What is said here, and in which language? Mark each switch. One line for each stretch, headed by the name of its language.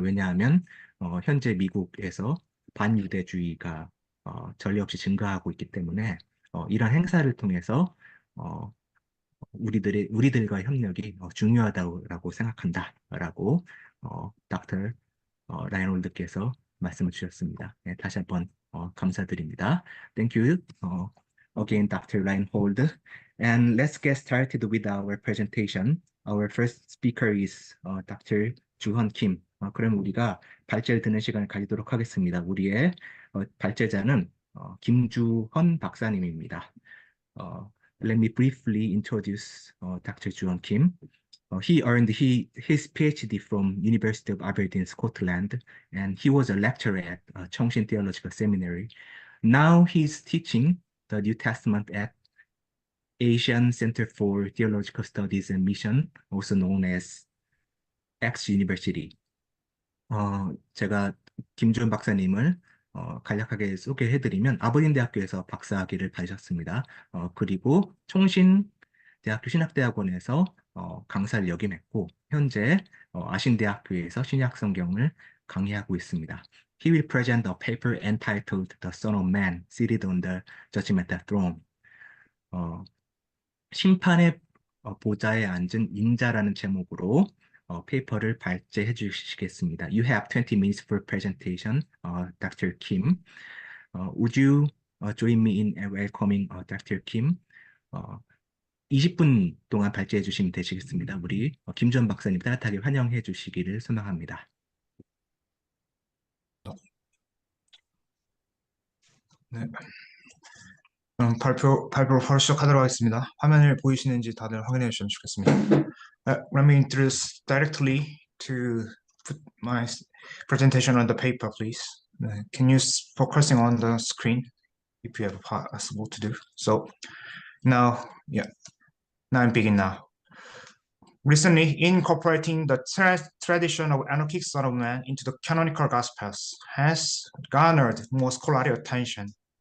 Korean: 왜냐하면 현재 미국에서 반유대주의가 전례 없이 증가하고 있기 때문에 이런 행사를 통해서 우리들과 협력이 중요하다고 생각한다라고 닥터 라이놀드께서 말씀을 주셨습니다. 네, 다시 한번 감사드립니다.
English: Thank you again, Dr. Reinhold. And let's get started with our presentation. Our first speaker is Dr. 주헌 김.
Korean: 그럼 우리가 발제를 듣는 시간을 가지도록 하겠습니다. 우리의 발제자는 김주헌 박사님입니다.
English: Let me briefly introduce Dr. 주헌 김. He earned his PhD from University of Aberdeen, Scotland, and he was a lecturer at Cheongsin Theological Seminary. Now he's teaching the New Testament at Asian Center for Theological Studies and Mission, also known as X University.
Korean: 제가 김주헌 박사님을 간략하게 소개해드리면 아버딘 대학교에서 박사학위를 받으셨습니다. 그리고 총신 대학교 신학대학원에서 강사를 역임했고 현재 아신대학교에서 신약 성경을 강의하고 있습니다.
English: He will present a paper entitled The Son of Man seated on the judgmental throne.
Korean: 심판의 보좌에 앉은 인자라는 제목으로 페이퍼를 발제해 주시겠습니다.
English: You have 20 minutes for presentation, Dr. Kim. Would you join me in welcoming Dr. Kim?
Korean: 20분 동안 발제해 주시면 되시겠습니다. 우리 김주원 박사님 따뜻하게 환영해 주시기를 소망합니다. 네. 그럼 발표를 바로 시작하도록 하겠습니다. 화면을 보이시는지 다들 확인해 주시면 좋겠습니다.
English: Let me introduce directly to put my presentation on the paper, please. Can you focusing on the screen if you have possible to do so? Now I'm begin now. Recently, incorporating the tradition of anarchic Son of Man into the canonical Gospels has garnered more scholarly attention.